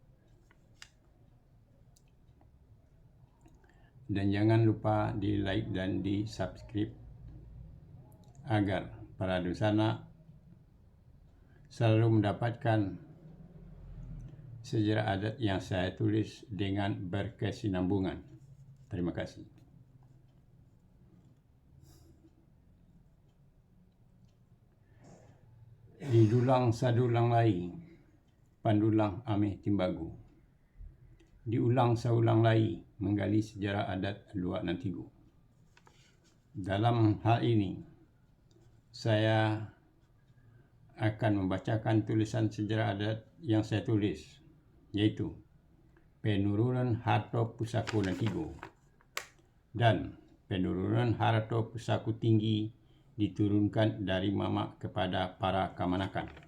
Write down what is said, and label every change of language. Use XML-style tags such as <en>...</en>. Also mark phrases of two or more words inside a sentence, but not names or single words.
<id>Dan jangan lupa di like dan di subscribe agar para dusana selalu mendapatkan sejarah adat yang saya tulis dengan berkesinambungan. Terima kasih.</id> <min>Di dulang sadulang lai, pandulang ameh timbagu. Diulang saulang lai, menggali sejarah adat Luak Nantigo.</min> <id>Dalam hal ini, saya akan membacakan tulisan sejarah adat yang saya tulis, yaitu Penurunan Harto Pusaku Nantigo dan penurunan harta</id> <min>pusaku tinggi</min> <id>diturunkan dari mama kepada para kamanakan.</id>